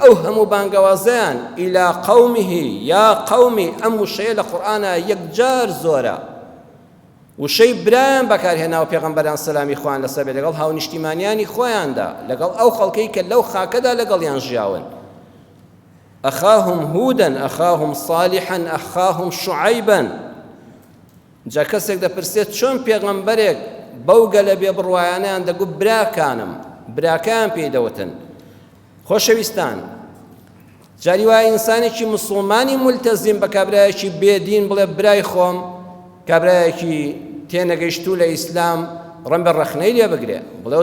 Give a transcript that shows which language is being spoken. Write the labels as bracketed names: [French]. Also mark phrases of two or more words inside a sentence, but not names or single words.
[Central Kurdish] ئەو هەموو بانگەوازیان ئیلا قەومیه یا قەومی ئەم وشەیە لە قورئانە یەکجار زۆرە وشەی برایان بەکارهێناوە پێغەمبەران سەلامی خوان لەسەر بێ لەگەڵ هاو نیشتیمانیانی خۆیاندا لەگەڵ ئەو خەڵکەی کە لەو خاکەدا لەگەڵیان ژیاون [Arabic] أخاهم هودا أخاهم صالحا أخاهم شعيبا [Central Kurdish] جا کەسێک دەپرسێت چۆن پێغەمبەرێک بەو گەلە بێ بڕوایانیان دەگوت براکان پێی دەوتن خۆشەویستان جاری وایە ئینسانێکی مسڵمانی مولتەزیم بە کابرایەکی بێدین بڵێ برای خۆم کابرایەکی تێنەگەیشتوو لە ئیسلام ڕەن بە ڕەخنەی لێ بگرێ بڵێ